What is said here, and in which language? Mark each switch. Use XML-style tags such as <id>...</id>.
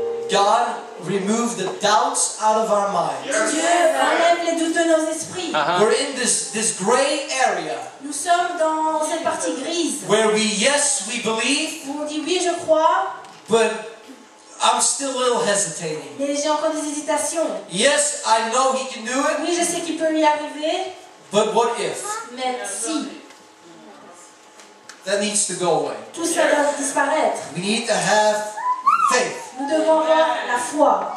<en>God, remove the doubts out of our minds.</en> <fr>Dieu enlève les doutes de nos esprits.</fr> <en>We're in this gray area</en> <fr>Nous sommes dans cette partie grise</fr> <en>where we believe,</en> <fr>où on dit oui, je crois,</fr> <en>but I'm still a little hesitating.</en> <fr>mais j'ai encore des hésitations.</fr> <en>Yes, I know He can do it,</en> <fr>Oui, je sais qu'il peut lui arriver,</fr> <en>but what if?</en> <fr>mais si,</fr> <en>That needs to go away.</en> <fr>tout ça doit disparaître.</fr> <en>We need to have faith,</en> <fr>Nous devons avoir la foi,</fr>